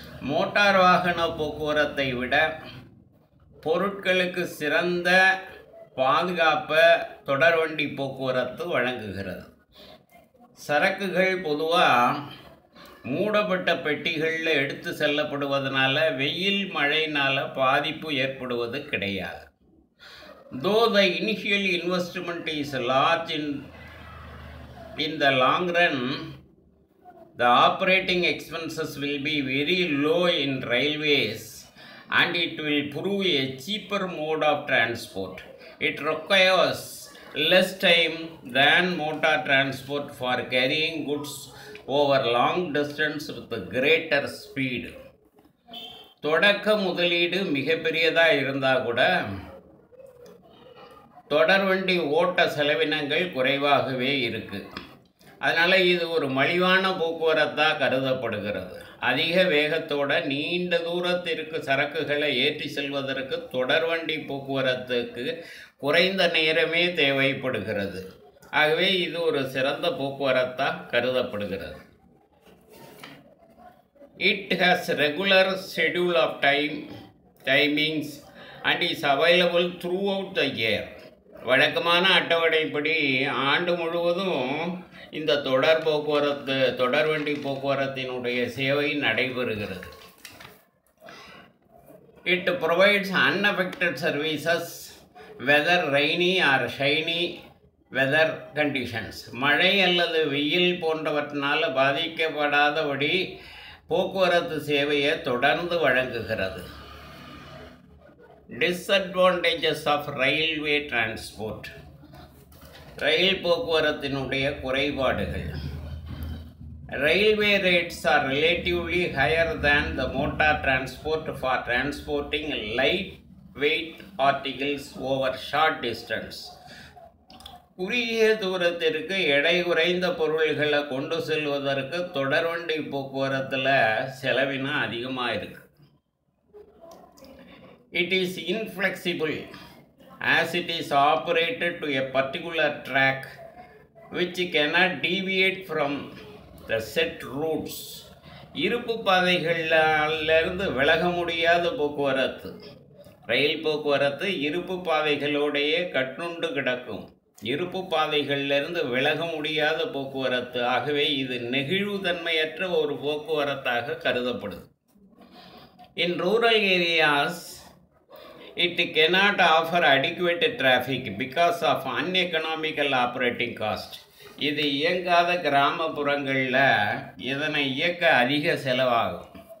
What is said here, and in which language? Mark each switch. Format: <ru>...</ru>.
<ta>Motor வாகன போக்குவரத்தை விட பொருட்களுக்கு சிறந்த பாதுகாப்பை தொடர்வண்டி போக்குவரத்து வழங்குகிறது. சரக்குகள் பொதுவாக மூடப்பட்ட பெட்டிகளில் எடுத்து செல்லப்படுவதனால வெயில் மழையினால் பாதிப்பு ஏற்படுவது கிடையாது.</ta> <en>Though the initial investment is large in the long run, the operating expenses will be very low in railways and it will prove a cheaper mode of transport. It requires less time than motor transport for carrying goods over long distance with greater speed.</en> <ta>தொடக்க முதலீடு மிகப்பெரியதாக இருந்தால் கூட தொடர்வண்டி ஓட்ட செலவினங்கள் குறைவாகவே இருக்குது. அதனால் இது ஒரு மலிவான போக்குவரத்தாக கருதப்படுகிறது. அதிக வேகத்தோட நீண்ட தூரத்திற்கு சரக்குகளை ஏற்றி செல்வதற்கு தொடர்வண்டி போக்குவரத்துக்கு குறைந்த நேரமே தேவைப்படுகிறது. ஆகவே இது ஒரு சிறந்த போக்குவரத்தாக கருதப்படுகிறது.</ta> <en>It has regular schedule of timings and is available throughout the year.</en> <ta>வழக்கமான அட்டவணைப்படி ஆண்டு முழுவதும் இந்த தொடர்வண்டி போக்குவரத்தினுடைய சேவை நடைபெறுகிறது.</ta> <en>It provides unaffected services whether rainy or shiny weather conditions.</en> <ta>மழை அல்லது வெயில் போன்றவற்றினால் பாதிக்கப்படாதபடி போக்குவரத்து சேவையை தொடர்ந்து வழங்குகிறது.</ta> <en>Disadvantages of railway transport.</en> <ta>ரயில் போக்குவரத்தினுடைய குறைபாடுகள்.</ta> <en>Railway rates are relatively higher than the motor transport for transporting lightweight articles over short distance.</en> <ta>குறுகிய தூரத்திற்கு எடை குறைந்த பொருள்களை கொண்டு செல்வதற்கு தொடர்வண்டி போக்குவரத்தில் செலவினம் அதிகமாக இருக்கு.</ta> <en>It is inflexible as it is operated to a particular track which cannot deviate from the set routes.</en> <ta>இருப்பு பாதைகளிலிருந்து விலக முடியாத போக்குவரத்து. ரயில் போக்குவரத்து இருப்பு பாதைகளோடையே கட்டுண்டு கிடக்கும். இருப்பு பாதைகளிலிருந்து விலக முடியாத போக்குவரத்து. ஆகவே இது நெகிழ்வுத்தன்மையற்ற ஒரு போக்குவரத்தாக கருதப்படுது.</ta> <en>In rural areas, it cannot offer adequate traffic because of uneconomical operating cost.</en> <ta>இது இயங்காத கிராமப்புறங்களில் இதனை இயக்க அதிக செலவாகும்.</ta>